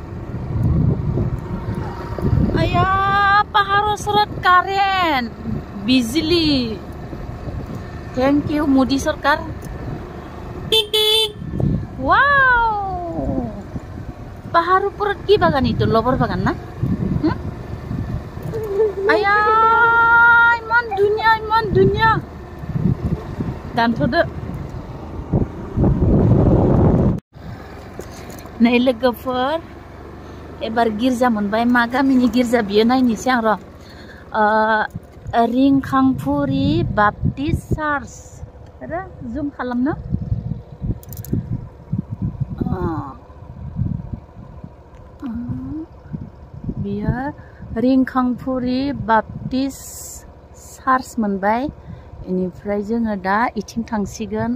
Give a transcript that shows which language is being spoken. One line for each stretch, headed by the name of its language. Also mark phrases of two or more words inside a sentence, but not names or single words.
Assamese: আয়া পাহাৰৰ ওচৰত কাৰেণ্ট বিজুলী
English: thank you
Assamese: মোদী চৰকাৰ ওয়াও পাহাৰৰ ওপৰত কি বাগান এইটো লবৰ বাগান না আয়া ইমান ধুনীয়া দানথদো
Bodo: नै लोगोफोर एबार गिर्जा मोनबाय मा गामिनि गिर्जा बियो नायनोसै आं र' रिंखांफुरि बाप्टिस्ट चार्च र जुम खालामनो बियो रिंखांफुरि बाप्टिस्ट चार्च मोनबाय इनिफ्राय जोङो दा इथिं थांसिगोन